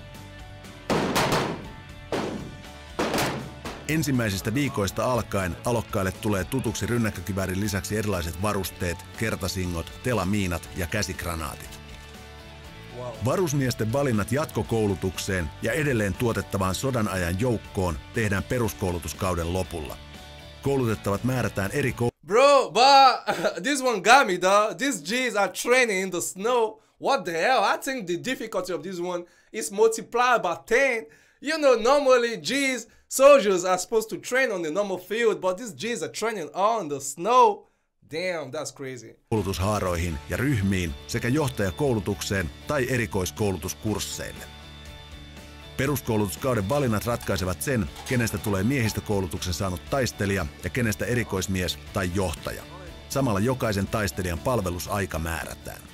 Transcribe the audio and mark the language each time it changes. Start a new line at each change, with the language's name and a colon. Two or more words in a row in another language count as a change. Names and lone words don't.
Finnish: Ensimmäisistä viikoista alkaen alokkaille tulee tutuksi rynnäkkökiväärin lisäksi erilaiset varusteet, kertasingot, telamiinat ja käsikranaatit. Varusmiesten valinnat jatkokoulutukseen ja edelleen tuotettavaan sodan ajan joukkoon tehdään peruskoulutuskauden lopulla. Koulutettavat määrätään eri
English: Bro, but this one got me, dog. These G's are training in the snow. What the hell? I think the difficulty of this one is multiplied by 10. You know, normally G's, soldiers are supposed to train on the normal field, but these G's are training on the snow. Damn, that's crazy.
Finnish: Koulutushaaroihin ja ryhmiin sekä johtajakoulutukseen tai erikoiskoulutuskursseille. Peruskoulutuskauden valinnat ratkaisevat sen, kenestä tulee miehistökoulutuksen saanut taistelija ja kenestä erikoismies tai johtaja. Samalla jokaisen taistelijan palvelusaika määrätään.